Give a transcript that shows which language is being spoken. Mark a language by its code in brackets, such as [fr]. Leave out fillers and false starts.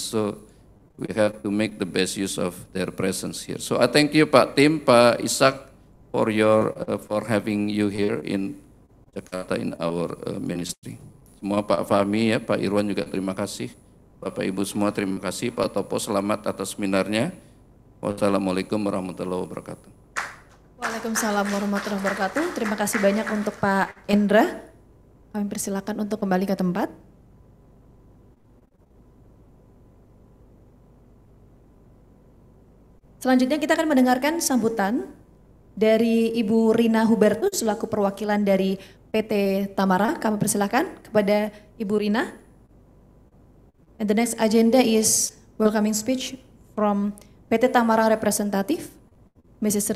[en] So we have to make the best use of their presence here. So I thank you Pak Tim, Pak Ishak for having you here in Jakarta in our ministry. [id] Semua Pak Fahmi ya, Pak Irwan juga terima kasih. Bapak Ibu semua terima kasih. Pak Topo selamat atas seminarnya. Wassalamualaikum warahmatullahi wabarakatuh. Waalaikumsalam warahmatullahi wabarakatuh. Terima kasih banyak untuk Pak Endra. Kami persilakan untuk kembali ke tempat. Selanjutnya kita akan mendengarkan sambutan dari Ibu Rina Hubertus selaku perwakilan dari PT Tamara. Kami persilakan kepada Ibu Rina. [en] And the next agenda is welcoming speech from PT Tamara representative, Mrs.